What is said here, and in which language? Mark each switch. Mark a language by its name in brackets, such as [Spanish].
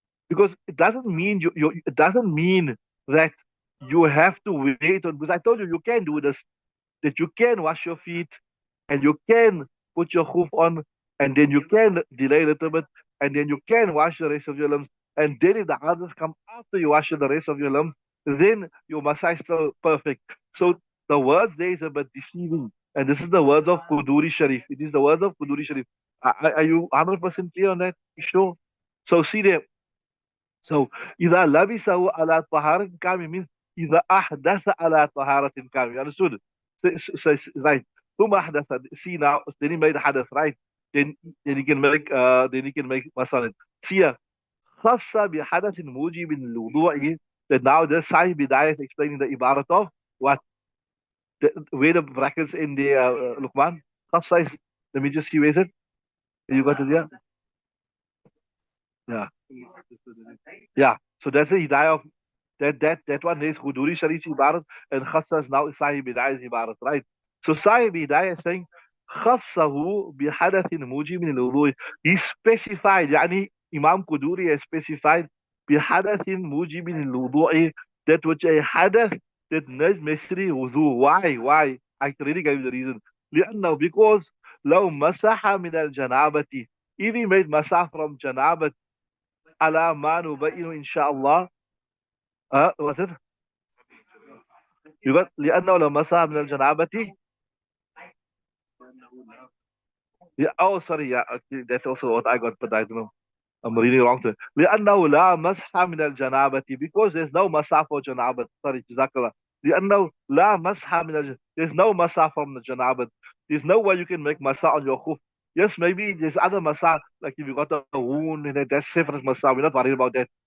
[English] Because it doesn't mean it doesn't mean that you have to wait on, because I told you you can do this, that you can wash your feet and you can put your hoof on, and then you can delay a little bit, and then you can wash the rest of your limbs. And then if the others come after you wash the rest of your limbs, then your massage is still perfect. So the words there is a bit deceiving. And this is the words of Quduri Sharif. It is the words of Quduri Sharif. Are you 100% clear on that? You sure? So see there. So [Arabic] إذا لبسه على طهارة كامل [English] means [Arabic] إذا أحدث على طهارة كامل. [English] You understood? Right. [Arabic] ثم أحدث. [English] See now, then he made a hadith, right? Then you can make [Arabic] مثلا. [English] See here. [Arabic] خص بحدث موجب للوضوء. [English] That now the Sahih Bidayah is explaining the ibarat of what? Where the brackets in the Luqman. [Arabic] خص [English] is, let me just see where is it? You got it there? Yeah. Yeah. So that's the Hidayah of that one is Huduri Sharif Ibarat, and Khassas now Sahib Hidayah Ibarat, right? So Sahib Hidayah is saying [Arabic] Khassahu bihadathin mujibin al-wudu. [English] He specified, yani Imam Quduri has specified [Arabic] bihadathin mujibin al-wudu, [English] that which a hadath that necessary wudu. Why? Why? I already gave you the reason. [Arabic] لأنه, [English] because [Arabic] لو مسح من الجنابة, [English] if he made masah from janabat, [Arabic] على ما نبين إن شاء الله. [English] What's it? You got [Arabic] لأنه لو مسح من الجنابة. [English] Yeah, oh, sorry. Yeah, okay, that's also what I got, but I don't know. I'm reading wrong to [Arabic] لأنه لا مسح من الجنابة, [English] because there's no masah for janabah. Sorry, jazakallah. [Arabic] لأنه لا مسح من [English] there's no masah from the janabah. There's no way you can make masah on your khuf. Yes, maybe there's other masah, like if you got a wound and that's separate masah. We're not worried about that.